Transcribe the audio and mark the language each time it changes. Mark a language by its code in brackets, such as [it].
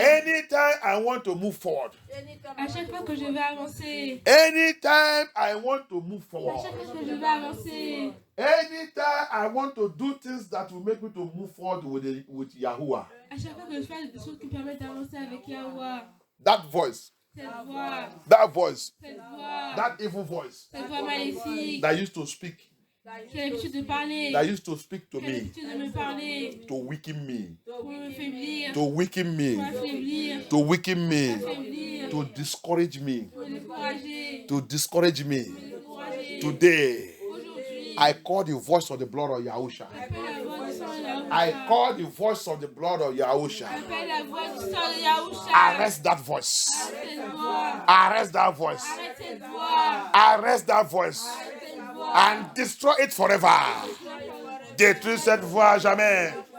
[en] anytime I want to move forward, [fr] À chaque fois que je vais avancer. [en] anytime I want to move [fr] À [en] forward, [fr] chaque fois que je vais avancer. [en] anytime I want to do things that will make me to move forward with Yahuwah, [fr] À chaque fois que je fais des choses qui permettent d'avancer avec Yahuwah. [en] that voice, [fr] Cette voix. [en] that voice, [fr] Cette voix. [en] that evil voice [fr] Cette voix maléfique. [en] that used to speak, [fr] Qui a l'habitude de parler. [en] that used to speak to [fr] Qui a [en] me, [fr] l'habitude de me parler. [en] to weaken me, [fr] Pour me faiblir. [en] to weaken me, [fr] Pour affaiblir. [en] to weaken me, [fr] Affaiblir. [en] to discourage me, [fr] Pour me décourager. [en] to discourage me. [fr] Décourager. [en] Today, [fr] Aujourd'hui. [en] I call the voice of the blood of Yahusha. [fr] Appelle la voix du sang de Yahushua. [en] I call the voice of the blood of Yahusha. [fr] Appelle la voix du sang de Yahushua. [en] Arrest that voice. [fr] Arrête cette voix. [en] Arrest that voice. [fr] Arrête cette voix. [en] Arrest that voice. [fr] Arrête cette voix. [en] And destroy it forever. [fr] Détruis cette voix à jamais.